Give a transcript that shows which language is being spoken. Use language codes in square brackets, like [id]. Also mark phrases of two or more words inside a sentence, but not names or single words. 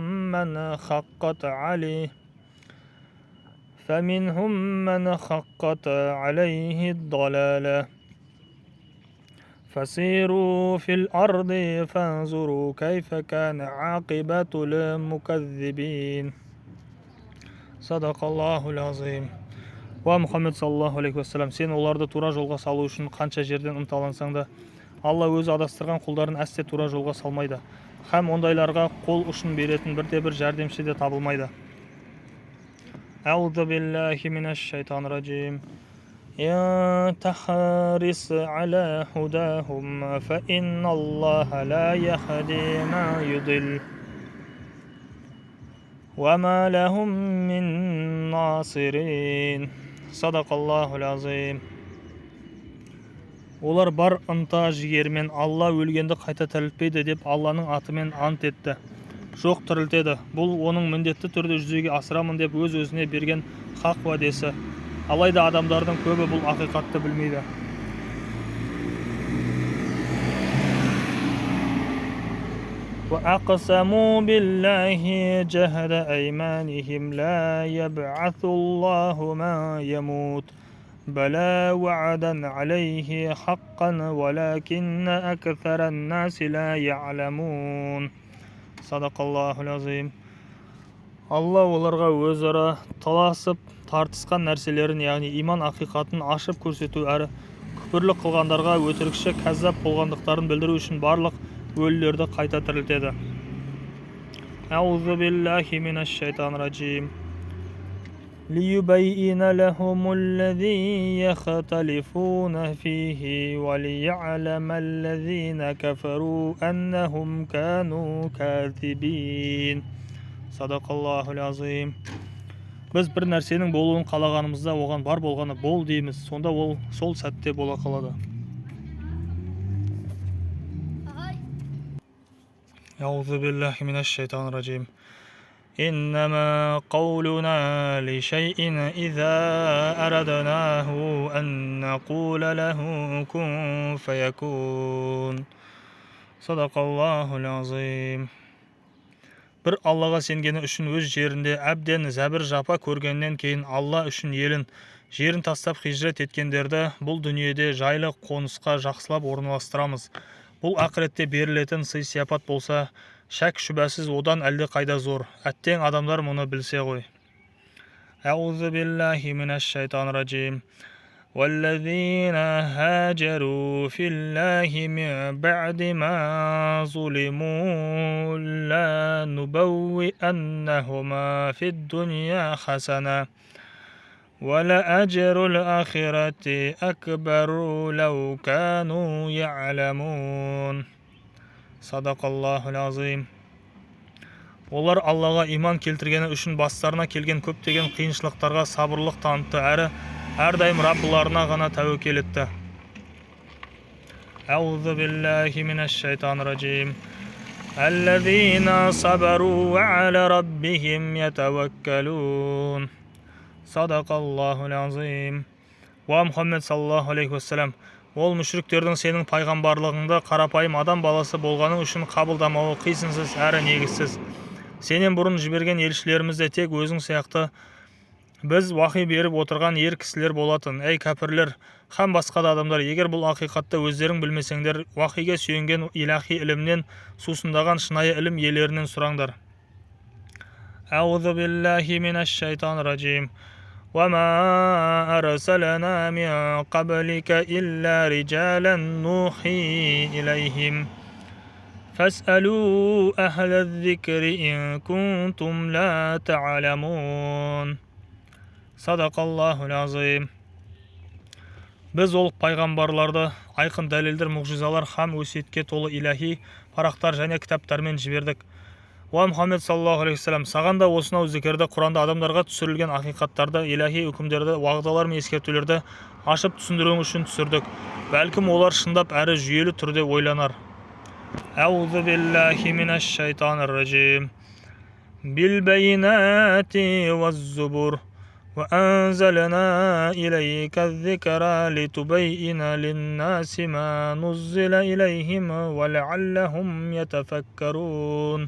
[ar] مَنْ حَقَّتْ عَلَيْهِ الضَّلَالَةُ فسيروا في الأرض فانظروا كيف كان عاقبة المكذبين. صدق الله العظيم يا محمد صلى الله عليه وسلم, [kk] сен оларды тура жолға салу үшін қанша жерден ынталансаң да, Алла өзі адастырған құлдарын әсте тура жолға салмайды. Һәм ондайларға қол ұшын беретін бірде-бір жәрдемші де табылмайды. [ar] أعوذ بالله من الشيطان الرجيم. [kk] إن تحرص على هداهم فإن الله لا يهدي من يضل وما لهم من ناصرين. [ar] صدق الله العظيم. [kk] Олар бар ынта жігермен Алла өлгенді қайта тірілтпейді деп Алланың атымен ант етті. Жоқ, тірілтеді. Бұл оның міндетті түрде жүзеге асырамын деп өз-өзіне берген хақ уәдесі. Алайда адамдардың көбі бұл ақиқатты білмейді. [ar] وَأَقْسَمُوا بِاللَّهِ جَهْدَ أَيْمَانِهِمْ لَا يَبْعَثُ اللَّهُ مَن يَمُوتُ بَلَى وَعْدًا عَلَيْهِ حَقًّا وَلَكِنَّ أَكْثَرَ النَّاسِ لَا يَعْلَمُونَ. صدق الله العظيم. [kk] Алла оларға өзара таласып тартысқан нәрселерін, яғни иман ақиқатын ашып көрсету әрі күпірлік қылғандарға өтірікші кәззап болғандықтарын білдіру үшін барлық өлілерді қайта тірілтеді. [ar] أعوذ بالله من الشيطان الرجيم. لِيُبَيِّنَ لَهُمُ الَّذِي يَخْتَلِفُونَ فِيهِ وَلِيَعْلَمَ الَّذِينَ كَفَرُوا أَنَّهُمْ كَانُوا كَاذِبِينَ. صدق الله العظيم. [kk] Біз бір нәрсенің болуын қалағанымызда оған бар болғаны бол дейміз. Сонда ол сол сәтте бола қалады. [ar] أعوذ بالله من الشيطان الرجيم. إنما قولنا لشيء إذا أردناه أن نقول له كن فيكون. صدق الله العظيم. [kk] Бір Аллаға сенгені үшін өз жерінде әбден зәбір жапа көргеннен кейін Алла үшін елін, жерін тастап хижрет еткендерді бұл дүниеде жайлы қонысқа жақсылап орналастырамыз. Бұл ақыретте берілетін сый-сияпат болса, шәк шүбәсіз одан әлде қайда зор. Әттең адамдар мұны білсе ғой. [ar] أعوذ بالله من الشيطان الرجيم. وَالَّذِينَ هَاجَرُوا فِي اللَّهِ مِن بَعْدِ مَا ظُلِمُوا لَنُبَوِّئَنَّهُمْ فِي الدُّنْيَا حَسَنَةً وَلَأَجْرُ الْآخِرَةِ أَكْبَرُ لَوْ كَانُوا يَعْلَمُونَ. صدق الله العظيم. [kk] Олар Аллаға иман келтіргені үшін бастарына келген көптеген қиыншылықтарға сабырлық танытты әрі әрдайым Раббыларына ғана тәуекел етті. [ar] أعوذ بالله من الشيطان الرجيم. الذين صبروا وعلى ربهم يتوكلون. صدق الله العظيم يا محمد صلى الله عليه وسلم, [kk] ол мүшриктердің сенің пайғамбарлығыңды қарапайым адам баласы болғаның үшін қабылдамауы қисынсыз әрі негізсіз. Сенен бұрын жіберген елшілеріміз де тек өзің сияқты біз уахи беріп отырған ер кісілер болатын. Әй кәпірлер һәм басқа да адамдар, егер бұл ақиқатты өздерің білмесеңдер, уахиге сүйенген илахи ілімнен сусындаған шынайы ілім иелерінен сұраңдар. [ar] أعوذ بالله من الشيطان الرجيم. وَمَا أَرْسَلْنَا مِن قَبْلِكَ إِلَّا رِجَالًا نُوحِي إِلَيْهِمْ فاسألوا أهل الذكر إن كنتم لا تعلمون. صدق الله العظيم. [kk] Біз ол пайғамбарларды айқын дәлелдер, мұғжизалар һәм өсиетке толы иләһи парақтар және кітаптармен жібердік. [ar] يا محمد صلى الله عليه وسلم, [kk] саған да осынау зікірді, Құранда адамдарға түсірілген ақиқаттарды, иләһи үкімдерді, уағдалар мен ескертулерді ашып түсіндіруің үшін түсірдік. Бәлкім олар шындап әрі жүйелі түрде ойланар. [ar] أعوذ بالله من الشيطان الرجيم. بالبينات والزبر. وأنزلنا إليك الذكر لتبين للناس ما نزل إليهم ولعلهم يتفكرون.